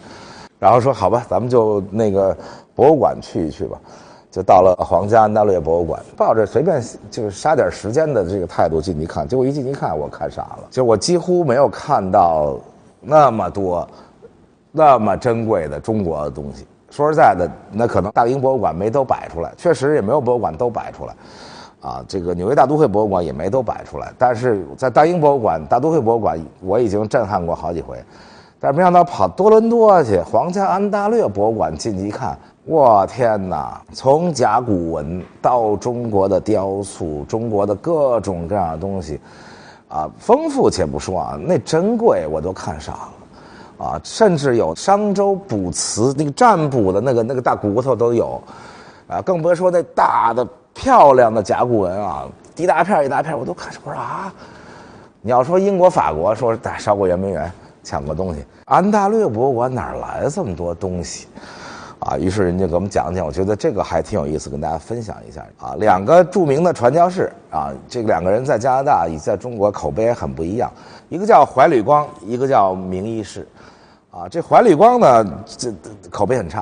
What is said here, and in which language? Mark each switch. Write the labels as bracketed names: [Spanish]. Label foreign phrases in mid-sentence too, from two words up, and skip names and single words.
[Chinese] 然後說好吧，咱們就那個博物館去一去吧。就到了皇家安大略博物館，抱着隨便就是杀點時间的这個態度進去看，結果一進去看，我看傻了，就我幾乎沒有看到那麼多那麼珍貴的中國的東西。說實在的，那可能大英博物館沒都擺出來，確實也沒有博物館都擺出來，這個紐約大都會博物館也沒都擺出來。但是在大英博物館、大都會博物館，我已經震撼過好幾回，但是沒想到跑多倫多去皇家安大略博物館進去一看，我天哪！從甲骨文到中國的雕塑，中國的各種各樣的東西，豐富且不說那珍貴我都看傻了。甚至有商周卜辞那個占卜的那個大骨頭都有，更別說那大的漂亮的甲骨文一大片一大片，我都看我說你要說英國法國說烧過圆明園搶過東西，安大略博物館哪來這麼多東西於是人家給我們講講，我覺得這個還挺有意思，跟大家分享一下兩個著名的傳教士這兩個人在加拿大以及在中国口碑也很不一樣，一個叫懷呂光，一個叫明一世這懷呂光呢，這口碑很差。